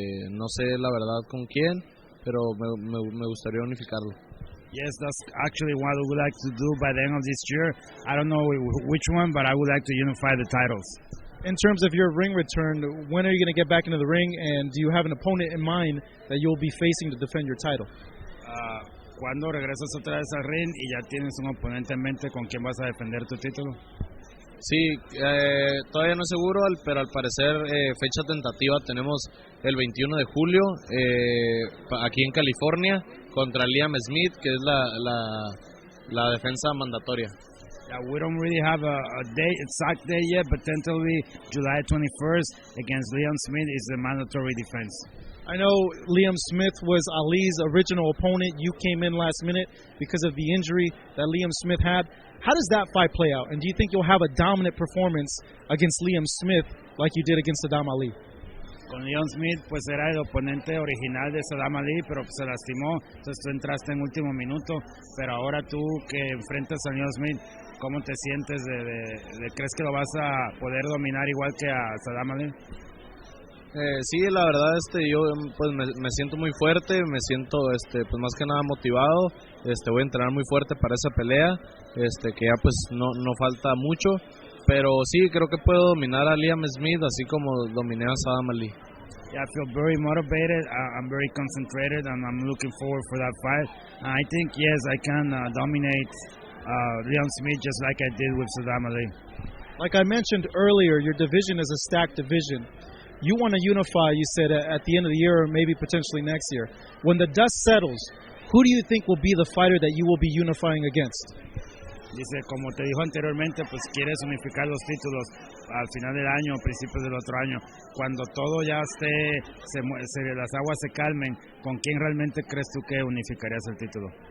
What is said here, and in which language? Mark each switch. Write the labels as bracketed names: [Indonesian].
[Spanish] No sé la verdad con quién, pero me gustaría unificarlo. [English] Yes, that's actually what I would like to do by the end of this year. I don't know which one, but I would like to unify the titles. In terms of your ring return, when are you going to get back into the ring, and do you have an opponent in mind that you'll be facing to defend your title? [Spanish] ¿Cuándo regresas otra vez al ring y ya tienes un oponente en mente con quien vas a defender tu título? Sí, todavía no es seguro, pero al parecer fecha tentativa tenemos el 21 de julio aquí en California contra Liam Smith, que es la defensa mandatoria. [English] Yeah, we don't really have a exact date yet, but tentatively July 21st against Liam Smith is the mandatory defense. I know Liam Smith was Ali's original opponent. You came in last minute because of the injury that Liam Smith had. How does that fight play out? And do you think you'll have a dominant performance against Liam Smith like you did against Saddam Ali? [Spanish] Con Liam Smith, pues era el oponente original de Saddam Ali, pero se lastimó, entonces tú entraste en último minuto, pero ahora tú que enfrentas a Liam Smith, ¿cómo te sientes? ¿Crees que lo vas a poder dominar igual que a Saddam Ali? Sí, la verdad yo pues me siento muy fuerte, me siento pues más que nada motivado, voy a entrenar muy fuerte para esa pelea, que ya pues no falta mucho, pero sí creo que puedo dominar a Liam Smith así como dominé a Saddam Ali. [English] Yeah, I feel very motivated, I'm very concentrated and I'm looking forward for that fight. I think yes, I can dominate Liam Smith just like I did with Saddam Ali. Like I mentioned earlier, your division is a stacked division. You want to unify, you said, at the end of the year or maybe potentially next year. When the dust settles, who do you think will be the fighter that you will be unifying against? [Spanish] Dice, como te dijo anteriormente, pues quieres unificar los títulos al final del año, principios del otro año. Cuando todo ya las aguas se calmen, ¿con quién realmente crees tú que unificarías el título?